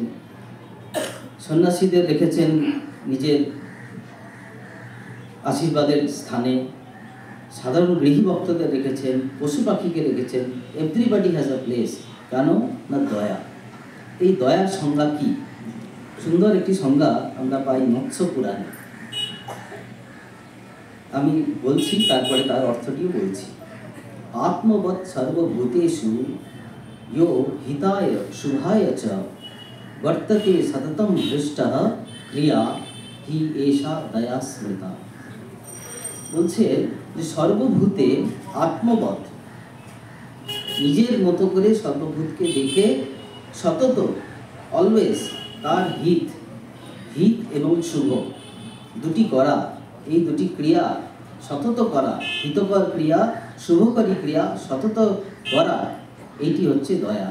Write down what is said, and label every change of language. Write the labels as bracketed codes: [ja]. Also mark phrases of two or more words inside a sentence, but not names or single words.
[bn] সন্ন্যাসীদের রেখেছেন নিজের আশীর্বাদের স্থানে, সাধারণ গৃহী ভক্তদের রেখেছেন, পশু পাখিকে রেখেছেন। [en] everybody has a place. [bn] কেন না দয়া। এই দয়ার সংজ্ঞা কি? সুন্দর একটি সংজ্ঞা আমরা পাই মৎস্য পুরাণে। আমি বলছি, তারপরে তার অর্থটিও বলছি। [sa] আত্মবৎ সর্বভূতেষু यो हिताय शुभाय च वर्तते सततं हृष्टः क्रिया हि एषा दया स्मृता। [bn] বলছে যে সর্বভূতে আত্মবৎ, নিজের মতো করে সর্বভূতকে দেখে সতত, অলওয়েজ তার হিত এবং শুভ দুটি করা, এই দুটি ক্রিয়া সতত করা, হিতকর ক্রিয়া, শুভকরী ক্রিয়া সতত করা, এইটি হচ্ছে দয়া।